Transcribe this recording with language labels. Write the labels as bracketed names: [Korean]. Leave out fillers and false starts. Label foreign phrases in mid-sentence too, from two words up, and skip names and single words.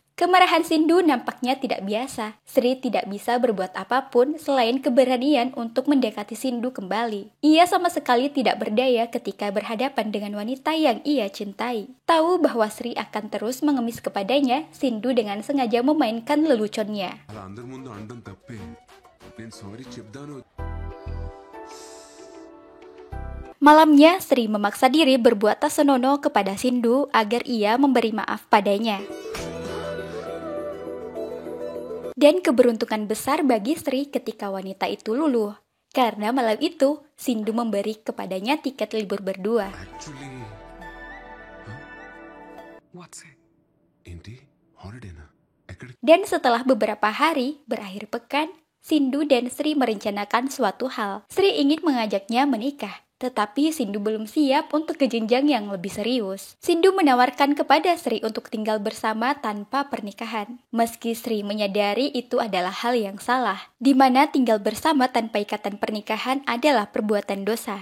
[Indonesian] Kemarahan Sindu nampaknya tidak biasa. Sri tidak bisa berbuat apapun selain keberanian untuk mendekati Sindu kembali. Ia sama sekali tidak berdaya ketika berhadapan dengan wanita yang ia cintai. Tahu bahwa Sri akan terus mengemis kepadanya, Sindu dengan sengaja memainkan leluconnya. [Telugu] అలా అందరి ముందు అనడం తప్పే నేను సారీ చెప్దాను [Indonesian] Malamnya, Sri memaksa diri berbuat tak senonoh kepada Sindu agar ia memberi maaf padanya. Dan keberuntungan besar bagi Sri ketika wanita itu luluh. Karena malam itu, Sindhu memberi kepadanya tiket libur berdua. [English] యాక్చువల్లీ What's it? [Telugu] ఏంటి హాలిడేనా ఎక్కడికి [Indonesian] Dan setelah beberapa hari berakhir pekan, Sindhu dan Sri merencanakan suatu hal. Sri ingin mengajaknya menikah, tetapi Sindhu belum siap untuk ke jenjang yang lebih serius. Sindhu menawarkan kepada Sri untuk tinggal bersama tanpa pernikahan. Meski Sri menyadari itu adalah hal yang salah, di mana tinggal bersama tanpa ikatan pernikahan adalah perbuatan dosa.